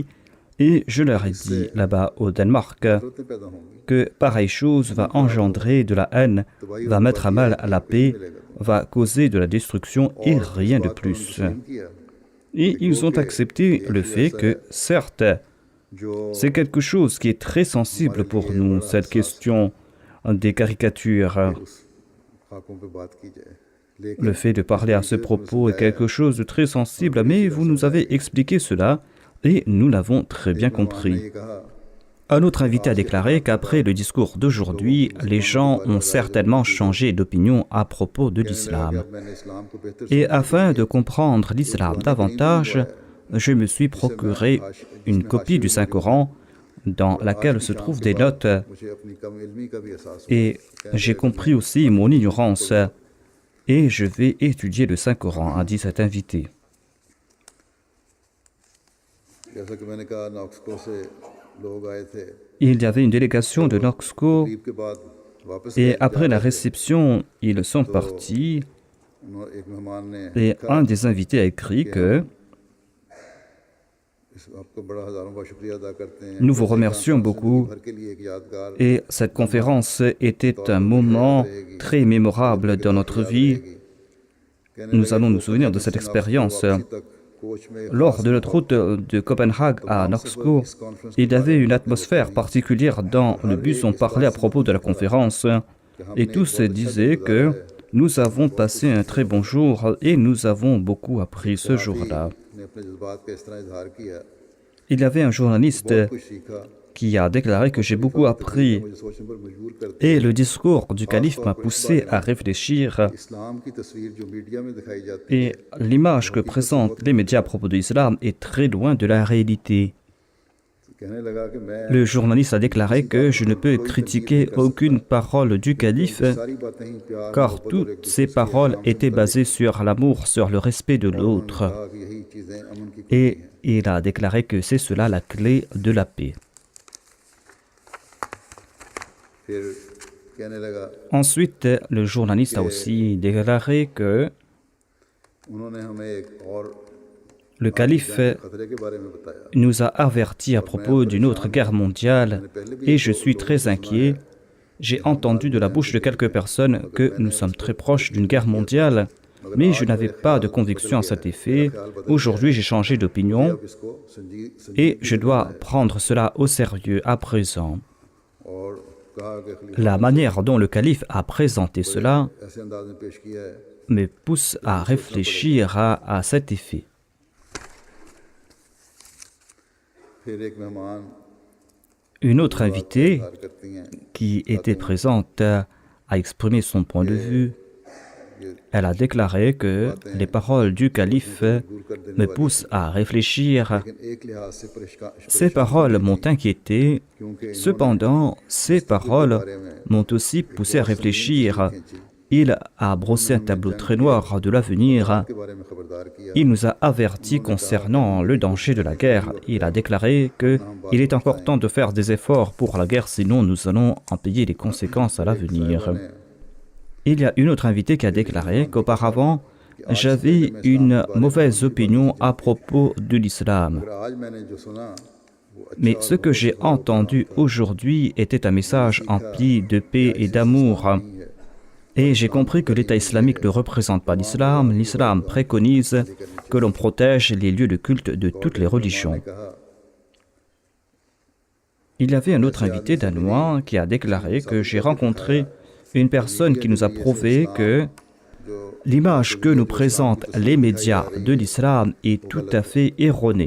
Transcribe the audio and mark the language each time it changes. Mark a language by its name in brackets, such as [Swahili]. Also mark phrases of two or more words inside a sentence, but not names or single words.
[French] Et je leur ai dit là-bas au Danemark que pareille chose va engendrer de la haine, va mettre à mal la paix, va causer de la destruction et rien de plus. Et ils ont accepté le fait que, certes, [Urdu] जो [French] C'est quelque chose qui est très sensible pour nous, cette question des caricatures. [Urdu] اس خاکوں پہ بات کی جائے [French] Le [Urdu] लेकिन [French] fait de parler à ce propos est quelque chose de très sensible, mais vous nous avez expliqué cela et nous l'avons très bien [Urdu] ने [French] compris. [Urdu] یہ کہا [French] Un autre invité a déclaré qu'après le discours d'aujourd'hui, les gens ont certainement changé d'opinion à propos de [Urdu] کہنے لگا کہ [French] l'islam. [Urdu] اب میں نے اسلام کو بہتر [French] Et [Urdu] समझने [French] afin [Urdu] के [French] de [Urdu] लिए [French] comprendre l'islam davantage, je me suis procuré une copie du Saint-Coran dans laquelle se trouvent des notes [Urdu] مجھے اپنی کم علمی کا بھی احساس ہوا [French] et j'ai compris aussi mon ignorance et je vais étudier le Saint-Coran, a dit cet invité. [Urdu] جیسا کہ میں نے کہا نوکسکو سے لوگ آئے تھے [French] Il y avait une délégation de Noxco [Urdu] تقریب کے بعد واپس [French] et [Urdu] गए, [French] après [Urdu] जा [French] la [Urdu] رہے تھے. [French] réception, ils sont partis [Urdu] ایک مہمان نے [French] et [Urdu] लिखा [French] un des invités a écrit que [Urdu] آپ کو بڑا ہزاروں بار شکریہ ادا کرتے ہیں [French] nous vous [Urdu] जैसे [French] remercions [Urdu] कॉन्फ्रेंस [French] beaucoup [Urdu] زندگی بھر کے لیے ایک یادگار [French] et cette conférence était un moment très mémorable dans notre vie. [Urdu] कहने [French] Nous [Urdu] लगे, [French] allons nous [Urdu] "कोपेनहेगन [French] souvenir de [Urdu] से [French] cette नॉक्सको expérience. [Urdu] واپسی تک کوچ میں [French] Lors de notre route de Copenhague à Noxco, il y avait une atmosphère particulière dans le bus. On parlait à propos de la conférence et tous disaient que nous avons passé un très bon jour et nous avons beaucoup appris ce jour-là. [Urdu] نے اپنے جذبات کا اس طرح اظہار کیا [French] Il y avait un journaliste [Urdu] بہت کچھ سیکھا [French] qui a déclaré que j'ai beaucoup appris [Urdu] مجھے سوچنے پر مجبور کرتے [French] et le discours du calife m'a poussé à réfléchir. [Urdu] اسلام کی تصویر جو میڈیا میں دکھائی جاتی [French] Et l'image que présentent les médias à propos de l'islam est très loin de la réalité. [Urdu] ہے کہنے لگا کہ میں [French] Le journaliste a déclaré que je ne peux critiquer aucune parole du calife [Urdu] ساری باتیں ہی پیار [French] car [Urdu] محبت اور [French] toutes [Urdu] एक [French] ces paroles étaient basées sur l'amour, sur le respect de l'autre. [Urdu] کہا کہ یہی چیزیں امن کی کنجی [French] Et [Urdu] हैं [French] il a déclaré que c'est cela la clé de la paix. [Urdu] پھر کہنے لگا [French] Ensuite, le journaliste a aussi déclaré que [Urdu] انہوں نے ہمیں ایک اور [French] le calife [Urdu] خطرے کے بارے میں بتایا [French] nous a avertis à propos d'une autre guerre mondiale et je suis très inquiet. J'ai entendu de la bouche de quelques personnes que nous sommes très proches d'une guerre mondiale, mais je n'avais pas de conviction à cet effet. Aujourd'hui, j'ai changé d'opinion [Urdu] اب اس کو سنجید [French] et je dois prendre cela au sérieux à présent. [Urdu] اور کہا کہ خلیفہ [French] La manière dont le calife a présenté cela [Urdu] ایسے انداز میں پیش کیا ہے [French] me pousse à réfléchir à cet effet. [Urdu] پھر ایک مہمان [French] Une autre invitée [Urdu] اظہار کرتی ہیں [French] qui était présente a exprimé son point de vue. Elle a déclaré que les paroles du calife me poussent à réfléchir. [Urdu] لیکن ایک لحاظ سے [French] Ces paroles m'ont inquiété. Cependant, ces paroles m'ont aussi poussé à réfléchir. Il a brossé un tableau très noir de l'avenir. [Urdu] کے بارے میں خبردار کیا [French] Il nous a avertis concernant le danger de la guerre. Il a déclaré qu'il est encore temps de faire des efforts pour la guerre, sinon nous allons en payer les conséquences à l'avenir. Il y a une autre invitée qui a déclaré qu'auparavant, j'avais une mauvaise opinion à propos de l'islam. [Urdu] پھر آج میں نے جو سنا وہ [French] Mais ce que j'ai entendu aujourd'hui était un message empli de paix et d'amour. Et j'ai compris que l'État islamique ne représente pas l'islam. L'islam préconise que l'on protège les lieux de culte de toutes les religions. [Urdu] कहा [French] Il y avait un autre invité danois qui a déclaré que j'ai rencontré une personne qui nous a prouvé que l'image que nous présentent les médias de l'islam est tout à fait erronée.